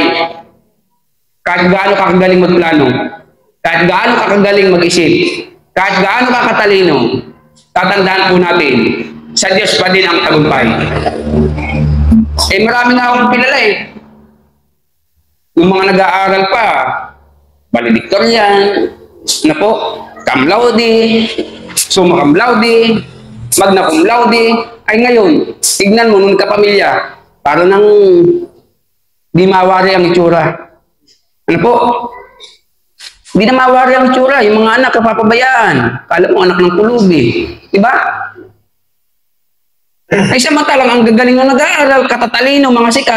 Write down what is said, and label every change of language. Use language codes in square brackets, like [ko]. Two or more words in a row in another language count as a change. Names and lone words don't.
[tl] Kahit gaano ka kagaling magplano, kahit gaano ka kagaling mag-isip, kahit gaano ka katalino, tatandaan po natin, sa Diyos pa din ang tagumpay. Eh marami na akong kilala eh. Yung mga nag-aaral pa, valedictorian, na po, [la] cum laude, summa cum laude, magna cum laude, [tl] ay ngayon, tignan mo nung kapamilya, para nang di mawari ang itsura. Ano po? Hindi na mawari ang itsura, yung mga anak kapapabayaan. Kala mo anak ng kulubi. Diba? Ay samantalang ang gagaling ng nag-aaral, katatalino, mga sikat.